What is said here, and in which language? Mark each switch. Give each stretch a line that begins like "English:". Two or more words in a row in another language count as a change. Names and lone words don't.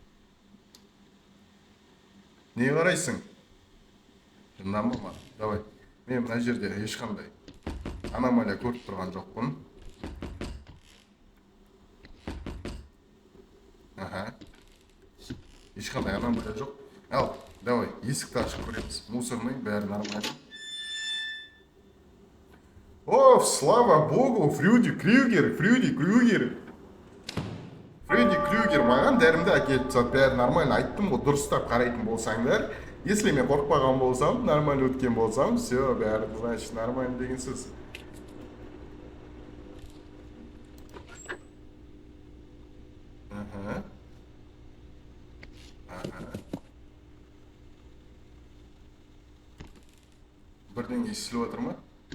Kazakh: Не қарайсың? Жынданба ма? Давай. Мен мына жерде ешқандай аномалия көріп тұрған жоқпын. Ешқандай аномалия жоқ. Ал, давай, есікті ашып көреміз. Мусорный, бәрі нормально.
Russian: О, слава богу, Фредди Крюгер.
Kazakh: Фредди Крюгер маған дәрімді әкеліп тастады, бәрі нормально. Айттым ғой, дұрыстап қарайтын болсаңдар. Если мен қорқпаған болсам, нормально өткен болсам, все, бәрі, значит, нормально деген сөз. Бірден естіліп отыр ма?